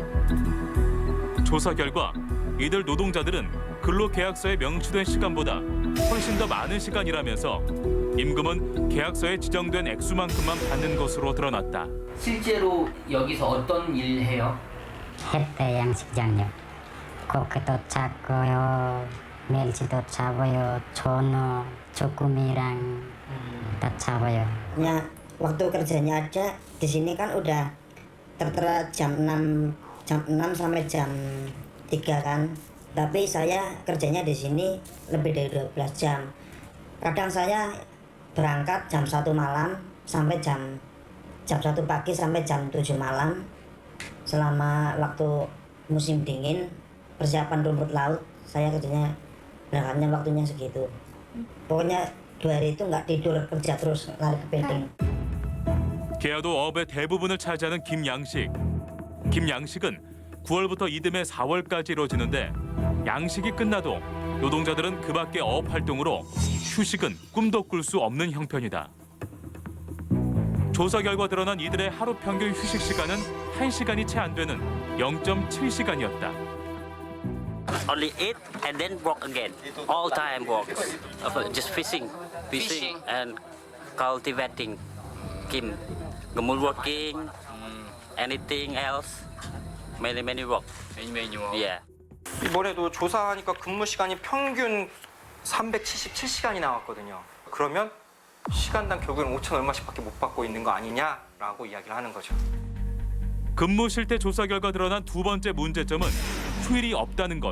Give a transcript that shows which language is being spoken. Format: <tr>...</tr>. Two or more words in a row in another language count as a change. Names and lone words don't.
<ko>조사 결과 이들 노동자들은 근로계약서에 명시된 시간보다 훨씬 더 많은 시간 일하면서 임금은 계약서에 지정된 액수만큼만 받는 것으로 드러났다. 실제로 여기서 어떤 일 해요? 햇대 양식장요. 고기도 잡고요, 멸치도 잡아요, 전어, 주꾸미랑 다 잡아요.</ko> <id>Ya, waktu kerjanya ada di sini kan udah tertera jam 6 sampai jam 3 kan. Tapi saya kerjanya di sini lebih dari 12 jam. Kadang saya berangkat jam 1 malam sampai jam 1 pagi sampai jam 7 malam. Selama waktu musim dingin, persiapan rumput laut, saya kerjanya berangkatnya waktunya segitu. Pokoknya 2 hari itu nggak tidur, kerja terus lari ke building.</id> <ko>계야도 어업의 대부분을 차지하는 김양식. 김양식은 9월부터 이듬해 4월까지 이루어지는데 양식이 끝나도 노동자들은 그 밖의 어업 활동으로 휴식은 꿈도 꿀 수 없는 형편이다. 조사 결과 드러난 이들의 하루 평균 휴식 시간은 1시간이 채 안 되는 0.7시간이었다.</ko> <en>Only eat and then work again. All time work. Just fishing and cultivating. Kim, gemul working, anything else, many work. many work. Yeah.</en> <ko>이번에도 조사하니까 근무 시간이 평균 377시간이 나왔거든요. 그러면 시간당 결국엔 5천 얼마씩밖에 못 받고 있는 거 아니냐라고 이야기를 하는 거죠. 근무 실태 조사 결과 드러난 두 번째 문제점은 휴일이 없다는 것.</ko>